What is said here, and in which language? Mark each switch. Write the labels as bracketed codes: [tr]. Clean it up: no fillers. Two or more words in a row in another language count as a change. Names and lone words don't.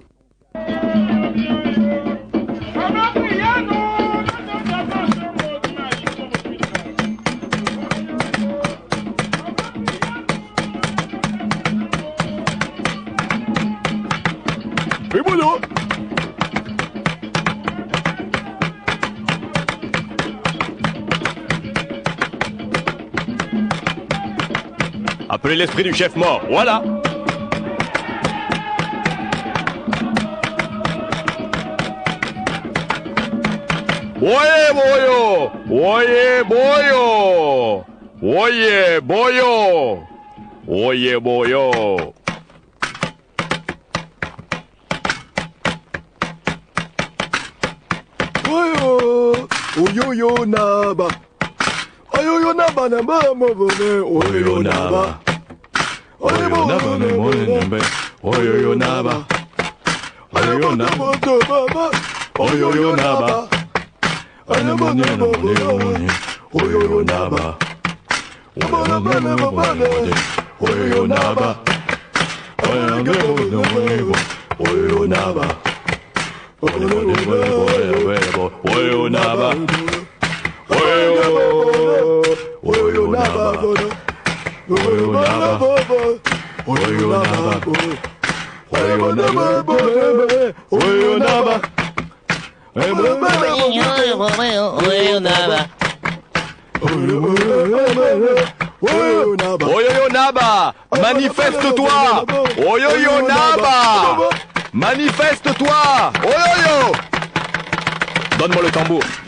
[fr] Et voilà. Appelez l'esprit du chef mort, voilà! Oye boyo! Oye boyo! Oye boyo! Oye boyo! Oyoyo naba. Oyoyo naba naba mabone. Oyoyo naba. Oyoyo naba naba. Oyoyo naba. Oyoyo naba. Oyoyo naba. Oyoyo naba. Oyoyo naba. Oyoyo naba. Oyo naba, oyo naba, oyo naba, oyo naba, oyo naba, oyo naba, Oyoyo Naba, manifeste-toi. Oyoyo Naba, manifeste-toi. Oyoyo. Donne-moi le tambour.